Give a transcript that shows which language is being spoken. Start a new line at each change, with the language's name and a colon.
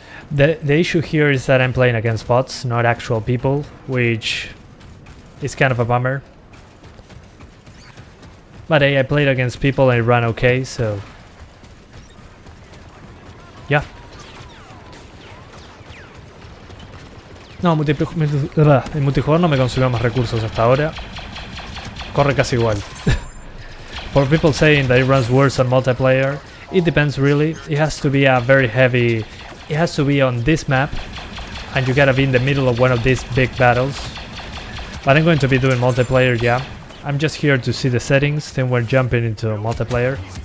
English: The issue here is that I'm playing against bots, not actual people, which is kind of a bummer. But hey, I played against people and it ran okay, so yeah.
Spanish: No, el multijugador no me consumió más recursos hasta ahora. Corre casi igual.
English: For people saying that it runs worse on multiplayer, it depends really. It has to be a very heavy... It has to be on this map, and you gotta be in the middle of one of these big battles. But I'm going to be doing multiplayer, yeah. I'm just here to see the settings, then we're jumping into multiplayer.